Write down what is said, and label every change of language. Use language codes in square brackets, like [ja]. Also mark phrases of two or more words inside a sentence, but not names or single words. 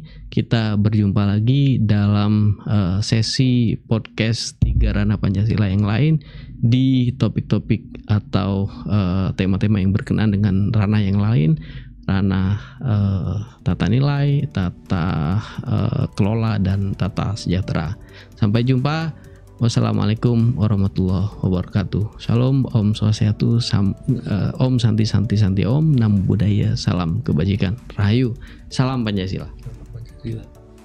[id] Kita berjumpa lagi dalam sesi podcast 3 Rana Pancasila yang lain di topik-topik atau tema-tema yang berkenaan dengan ranah yang lain, ranah tata nilai, tata kelola, dan tata sejahtera. Sampai jumpa. [ar] والسلام عليكم ورحمة الله وبركاته. [id] Shalom, [sa] Om Swastiastu, Om Santi Santi Santi Om, [pi] Namo Buddhaya, [id] salam kebajikan, Rahayu, salam Pancasila. Pancasila.